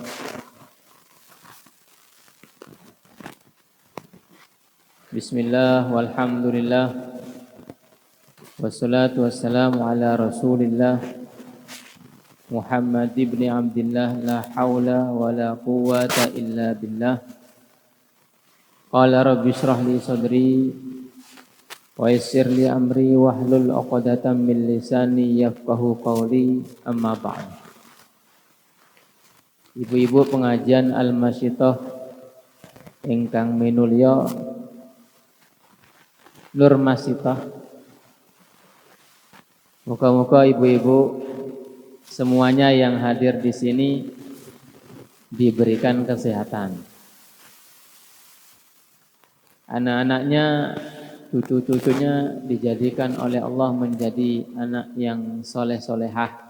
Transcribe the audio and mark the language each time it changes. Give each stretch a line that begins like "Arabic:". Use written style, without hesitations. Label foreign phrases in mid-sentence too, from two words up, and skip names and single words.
Arabic: بسم الله والحمد لله والصلاة والسلام على رسول الله محمد بن عبد الله لا حول ولا قوة إلا بالله. قال رب اشرح لي صدري ويسر لي أمري واحلل عقدة من لساني يفقهوا قولي، أما بعد.
Indonesian: Ibu-ibu pengajian Al-Masyithah
Javanese: ingkang minulya
Indonesian: Nur Masyithah, muga-muga ibu-ibu semuanya yang hadir di sini diberikan kesehatan. Anak-anaknya, cucu-cucunya dijadikan oleh Allah menjadi anak yang soleh-solehah,